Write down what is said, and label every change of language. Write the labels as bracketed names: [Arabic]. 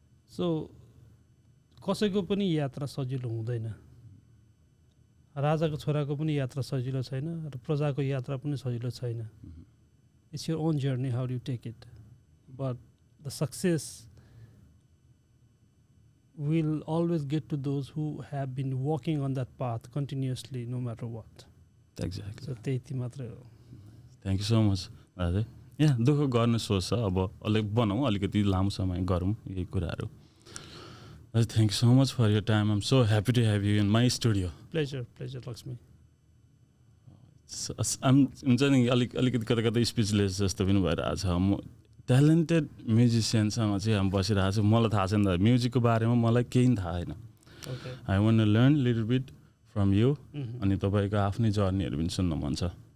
[Nepali] So कसैको पनि यात्रा सजिलो हुँदैन. राजाको छोराको पनि यात्रा सजिलो छैन र प्रजाको यात्रा पनि सजिलो छैन. [English] It's your own journey, how do you take it? But the success will always get to those who have been walking on that path continuously, no matter what. Exactly. [Nepali] So, त्यति मात्रै हो. [English] Thank you so much. [Nepali] Yeah, दुःख गर्ने सोच छ. अब बनाऊँ, अलिकति लामो समय गरौँ यही कुराहरू. [English] Thank you so much for your time. I'm so happy to have you in my studio. Pleasure, Lakshmi. [Nepali] हुन्छ नि अलिकति कता कता स्पिचलेस जस्तो पनि भइरहेछ. म ट्यालेन्टेड म्युजिसियनसँग चाहिँ हामी बसिरहेको छु. मलाई थाहा छैन त म्युजिकको बारेमा, मलाई केही थाहा छैन. [English] I want to learn little bit from you. [Nepali] अनि तपाईँको आफ्नै जर्नीहरू पनि सुन्न मन छ.